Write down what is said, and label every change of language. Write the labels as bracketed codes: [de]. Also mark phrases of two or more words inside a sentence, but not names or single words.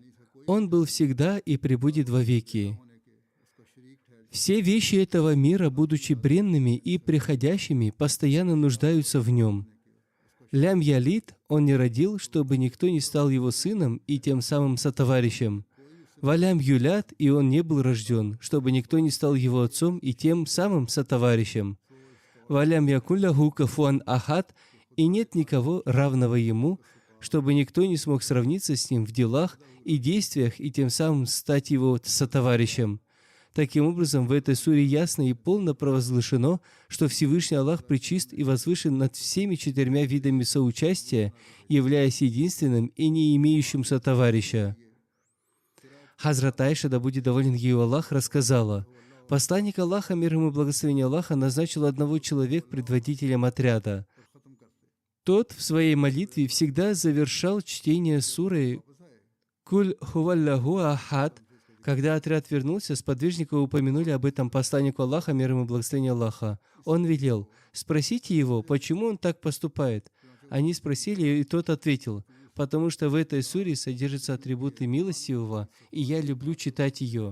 [ru] Он был всегда и пребудет вовеки. Все вещи этого мира, будучи бренными и приходящими, постоянно нуждаются в Нем. [ar] لم يلد [ru] Он не родил, чтобы никто не стал Его сыном и тем самым сотоварищем. [ar] ولم يولد, [ru] и Он не был рожден, чтобы никто не стал Его отцом и тем самым сотоварищем. [ar] ولم يكن له كفوا أحد, [ru] и нет никого равного Ему, чтобы никто не смог сравниться с Ним в делах и действиях и тем самым стать Его сотоварищем. Таким образом, в этой суре ясно и полно провозглашено, что Всевышний Аллах пречист и возвышен над всеми 4 видами соучастия, являясь единственным и не имеющим сотоварища. Хазрат Айша, да будет доволен ею Аллах, рассказала: посланник Аллаха, мир ему и благословение Аллаха, назначил одного человека предводителем отряда. Тот в своей молитве всегда завершал чтение суры [ar] «قل هو الله أحد». [ru] Когда отряд вернулся, сподвижники упомянули об этом посланнику Аллаха, мир ему и благословение Аллаха. Он велел: «Спросите его, почему он так поступает». Они спросили, и тот ответил: «Потому что в этой суре содержатся атрибуты милостивого, и я люблю читать ее».